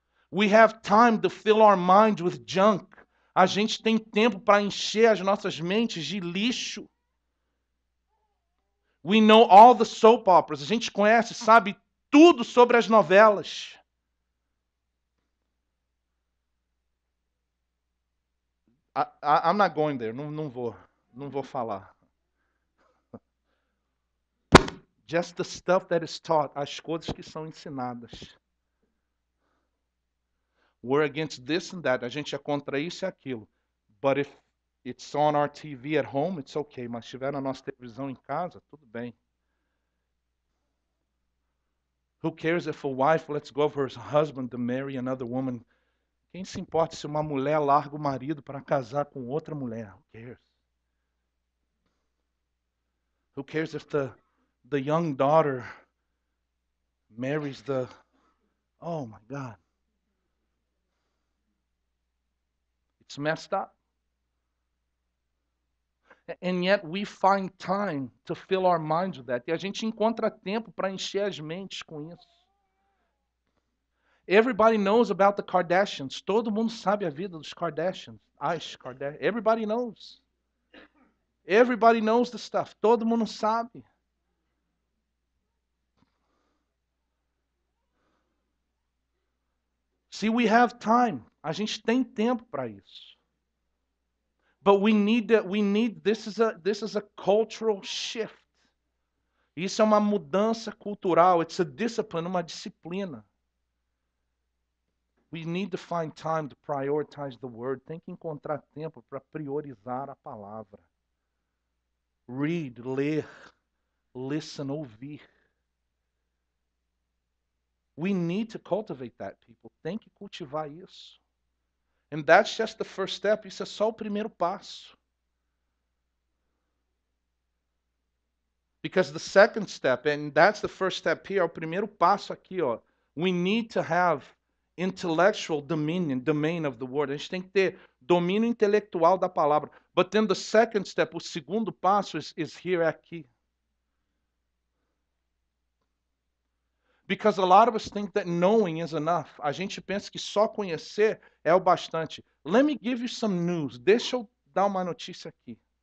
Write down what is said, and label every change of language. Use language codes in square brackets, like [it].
[en] We have time to fill our minds with junk. [pt] A gente tem tempo para encher as nossas mentes de lixo. [en] We know all the soap operas. [pt] A gente conhece, sabe tudo sobre as novelas. [en] I'm not going there. [pt] Não vou falar. [en] Just the stuff that is taught. [pt] As coisas que são ensinadas. [en] We're against this and that. [pt] A gente é contra isso e aquilo. [en] But if it's on our TV at home, it's okay. [pt] Mas se estiver na nossa televisão em casa, tudo bem. [en] Who cares if a wife lets go of her husband to marry another woman? [pt] Quem se importa se uma mulher larga o marido para casar com outra mulher? [en] Who cares? Who cares if the young daughter marries the... Oh my God. It's messed up. And yet we find time to fill our minds with that. [pt] E a gente encontra tempo para encher as mentes com isso. [en] Everybody knows about the Kardashians. [pt] Todo mundo sabe a vida dos Kardashians. [en] Everybody knows. Everybody knows the stuff. [pt] Todo mundo sabe. [en] See, we have time. [pt] A gente tem tempo para isso. [en] But this is a cultural shift. [pt] Isso é uma mudança cultural. [en] It's a discipline, [pt] uma disciplina. [en] We need to find time to prioritize the word. [pt] Tem que encontrar tempo para priorizar a palavra. [en] Read, [pt] ler, [en] listen, [pt] ouvir. [en] We need to cultivate that, people. [pt] Tem que cultivar isso. [en] And that's just the first step. [pt] Isso é só o primeiro passo. [en] Because the second step, and that's the first step here, [pt] o primeiro passo aqui, ó. [en] We need to have intellectual domain of the word. [pt] A gente tem que ter domínio intelectual da palavra. [en] But then the second step, [pt] o segundo passo [en] is here, [pt] aqui. [en] Because a lot of us think that knowing is enough. [pt] A gente pensa que só conhecer é o bastante. [en] Let me give you some news. [pt] Deixa eu dar uma notícia aqui.